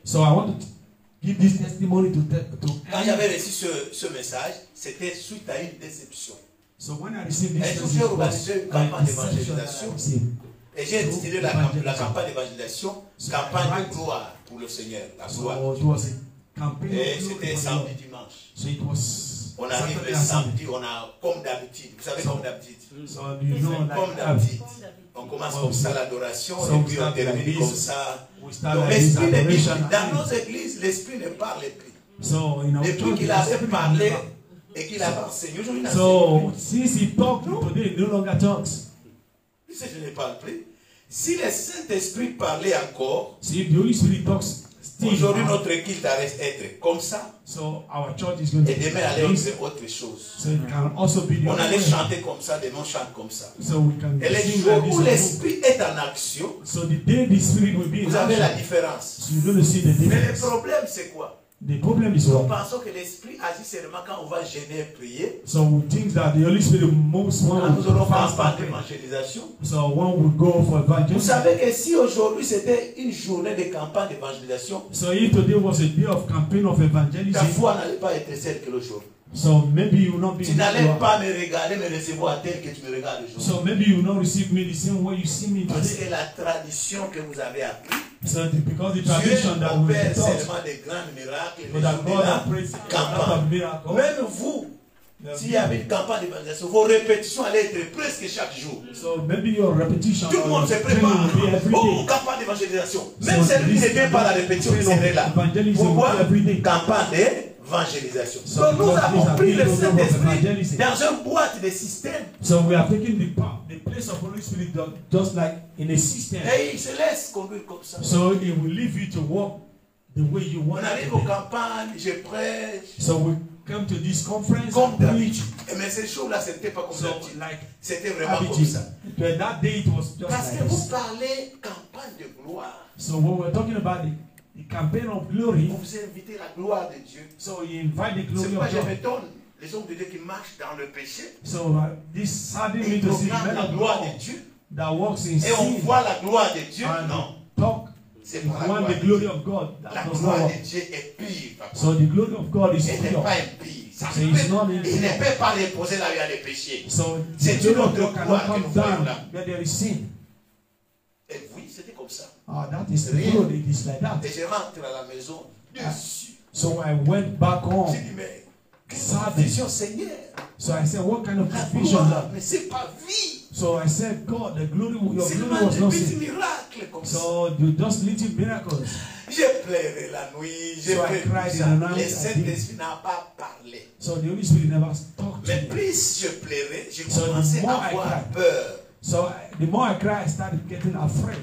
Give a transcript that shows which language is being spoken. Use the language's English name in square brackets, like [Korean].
[English] So I want to give this testimony to [French] Quand j'avais reçu ce message, c'était suite à une déception. [English] So when I received this [French] Est-ce que [English] message, [French] j'ai [English] it was [French] organisé une [English] a [French] campagne [English] deception that I [French] d'évangélisation? [English] received. [French] Et j'ai intitulé la campagne d'évangélisation, campagne de gloire pour le Seigneur. La gloire. Et c'était samedi, dimanche. On arrive le samedi, on a comme d'habitude. Vous savez, comme d'habitude. Comme d'habitude. On commence comme ça l'adoration et puis on termine comme ça. Donc l'esprit n'est pas dans nos églises, l'esprit ne parle plus. Depuis qu'il avait parlé et qu'il avait enseigné, aujourd'hui il [English] so since he talked, today no longer talks. [French] Si je ne parle plus, si le Saint-Esprit parlait encore, [English] see, the Holy Spirit talks. [French] Aujourd'hui, notre culte reste être comme ça. [English] So our church is going to [French] et demain, aller faire autre chose. [English] So it can also be [French] on allait chanter comme ça, demain on chante comme ça. [English] So we can [French] et les jours où l'esprit est en action, [English] so the day the spirit will be [French] vous avez la différence. [English] So you're going to see the difference. [French] Mais le problème, c'est quoi? [English] The problem is [French] nous [English] what? [French] pensons que l'esprit agit seulement quand on va gêner et prier. [English] So we think that the Holy Spirit moves when [French] nous aurons campagne d'évangélisation. [English] So when we go for evangelism. [French] Vous savez que si aujourd'hui c'était une journée de campagne d'évangélisation, [English] so if today was a day of campaign of evangelism, [French] ta foi n'allait pas être celle que l'aujourd'hui. [English] So maybe you will not be. [French] Tu n'allais pas me regarder, me recevoir tel que tu me regardes aujourd'hui. [English] So maybe you will not receive me the same way you see me today. [French] Parce que la tradition que vous avez appris. [English] So because the tradition that we [French] opère seulement des grands miracles, [English] but that God operates a miracle. [French] Même vous, s'il y avait une campagne d'évangélisation, vos répétitions allaient être presque chaque jour. [English] So maybe your repetition. [French] Tout le monde se prépare. Oh, campagne d'évangélisation. Même celui qui ne vient pas à la répétition, il serait là. Pourquoi? Campagne d'évangélisation. Donc nous avons pris le Saint-Esprit dans une boîte de système. [English] So we are taking the place of Holy Spirit just like in a system. [French] Et il se laisse conduire comme ça. [English] So he will leave you to walk the way you want. [French] On arrive aux campagnes, je prêche. [English] So we come to this conference. [French] Comme d'habitude. Mais ces jours-là, c'était pas comme d'habitude. C'était vraiment comme ça. [English] That day it was just [French] parce [English] like [French] que vous parlez campagne de gloire. [English] So when we're talking about the campaign of glory, [French] vous invitez la gloire de Dieu. [English] So you invite the glory of God. [French] Je m'étonne les hommes de Dieu qui marchent dans le péché. [English] So this saddened me to see [French] la gloire de Dieu. [English] That walks in sin. [French] Et on voit la gloire de Dieu. Non. [English] Talk. [French] C'est pas la gloire [English] the glory of God. [French] La gloire de Dieu est pure. Papa. [English] So the glory of God is pure. [French] Elle n'est pas impie. So il ne peut pas reposer là où il y a des péchés. [English] So [French] c'est une autre gloire que nous voyons là. [English] Where there is sin. [French] Et oui, c'était comme ça. [English] That is the glory. It is like that. [French] Et je rentre à la maison dessus. [English] So I went back home. [French] J'ai dit, mais quelle vision, Seigneur. [English] So I said, what kind of vision? [French] Mais c'est pas vie. [English] So I said, God, the glory, your glory was not seen. So you just little miracles. [French] J'ai pleuré la nuit. J'ai [English] cried in the night. [French] Le Saint-Esprit n'a pas parlé. [English] So the Holy Spirit never talked to me. [French] Mais plus je pleurais, j'ai commencé à avoir peur. [English] So the more I cried, I started getting afraid.